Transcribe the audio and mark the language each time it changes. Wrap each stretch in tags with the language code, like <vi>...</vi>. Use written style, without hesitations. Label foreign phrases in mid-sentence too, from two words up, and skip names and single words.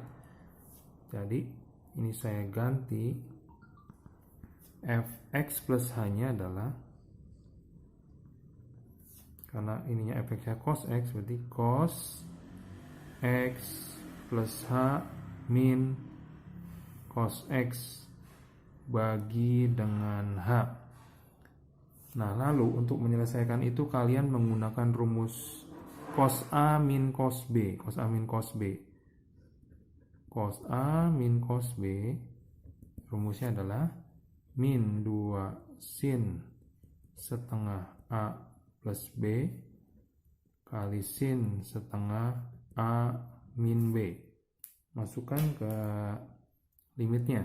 <id>Jadi ini saya ganti fx plus h-nya adalah, karena ininya fx-nya cos x, berarti cos x plus h min cos x bagi dengan h. Nah, lalu untuk menyelesaikan itu kalian menggunakan rumus cos A min cos B. Cos A min cos B. Cos A min cos B rumusnya adalah min 2 sin setengah A plus B kali sin setengah A min B. Masukkan ke limitnya.</id>